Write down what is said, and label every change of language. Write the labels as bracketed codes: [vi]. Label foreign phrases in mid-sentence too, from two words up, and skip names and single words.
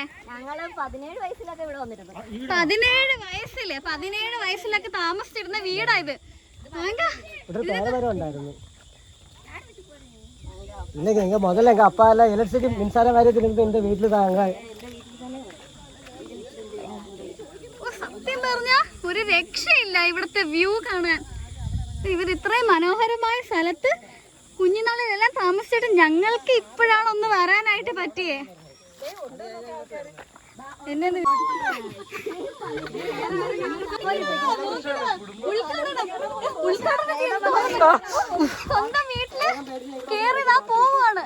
[ml] ഞങ്ങള് 17 വയസ്സിലൊക്കെ ഇവിടെ വന്നിട്ടുണ്ട്. 17 വയസ്സിലൊക്കെ താമസിച്ചിരുന്ന വീടാ ഇത്. [ta] முதல்ல எங்க அப்பா எல்லாம் எலக்ட்ரிசிட்டி மின்சார வாரியத்தில் இருந்து இந்த வீட்டுல தாங்க. [ml] സത്യം പറഞ്ഞ ഒരു രക്ഷയില്ല ഇവിടുത്തെ വ്യൂ കാണാൻ. ഇവർ ഇത്രയും മനോഹരമായ സ്ഥലത്ത് കുഞ്ഞുനാളിലെല്ലാം താമസിച്ചിട്ട് ഞങ്ങൾക്ക് ഇപ്പോഴാണ് ഒന്ന് വരാനായിട്ട് പറ്റിയേ. സ്വന്തം വീട്ടില് കേറിതാ പോവാണ്.